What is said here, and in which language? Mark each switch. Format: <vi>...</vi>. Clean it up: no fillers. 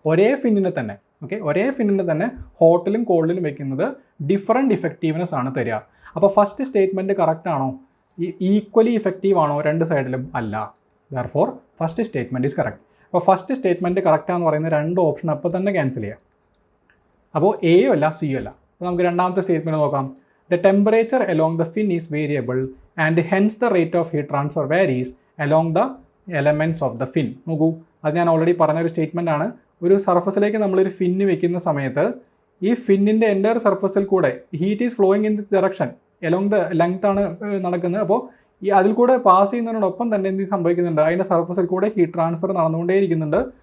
<ml>ഒരേ ഫിന്നിനെ തന്നെ ഒരേ ഫിന്നിനെ തന്നെ ഹോട്ടിലും കോൾഡിലും വയ്ക്കുന്നത് ഡിഫറൻറ്റ് ഇഫക്റ്റീവ്നെസ് ആണ് തരിക. അപ്പോൾ ഫസ്റ്റ് സ്റ്റേറ്റ്മെൻറ്റ് കറക്റ്റ് ആണോ, ഈക്വലി ഇഫക്റ്റീവ് ആണോ രണ്ട് സൈഡിലും? അല്ല.</ml> <en>Therefore first statement is correct.</en> <ml>അപ്പോൾ ഫസ്റ്റ് സ്റ്റേറ്റ്മെൻറ്റ് കറക്റ്റാന്ന് പറയുന്ന രണ്ട് ഓപ്ഷൻ അപ്പോൾ തന്നെ ക്യാൻസൽ ചെയ്യാം. അപ്പോൾ എയോ അല്ല സിയോ അല്ല. അപ്പോൾ നമുക്ക് രണ്ടാമത്തെ സ്റ്റേറ്റ്മെൻറ്റ് നോക്കാം.</ml> <en>The temperature along the fin is variable and hence the rate of heat transfer varies along the elements of the fin.</en> <ml>നോക്കൂ, അത് ഞാൻ ഓൾറെഡി പറഞ്ഞൊരു സ്റ്റേറ്റ്മെൻ്റ് ആണ്. ഒരു സർഫസിലേക്ക് നമ്മളൊരു ഫിന്ന് വെക്കുന്ന സമയത്ത് ഈ ഫിന്നിൻ്റെ എൻ്റയർ സർഫസിൽ കൂടെ</ml> <en>heat is flowing in this direction, along the length</en> <ml>ആണ് നടക്കുന്നത്. അപ്പോൾ ഈ അതിൽ കൂടെ പാസ് ചെയ്യുന്നതിനോടൊപ്പം തന്നെ എന്ത് സംഭവിക്കുന്നുണ്ട്, അതിൻ്റെ സർഫസിൽ കൂടെ ഹീറ്റ് ട്രാൻസ്ഫർ നടന്നുകൊണ്ടേയിരിക്കുന്നുണ്ട്.</ml>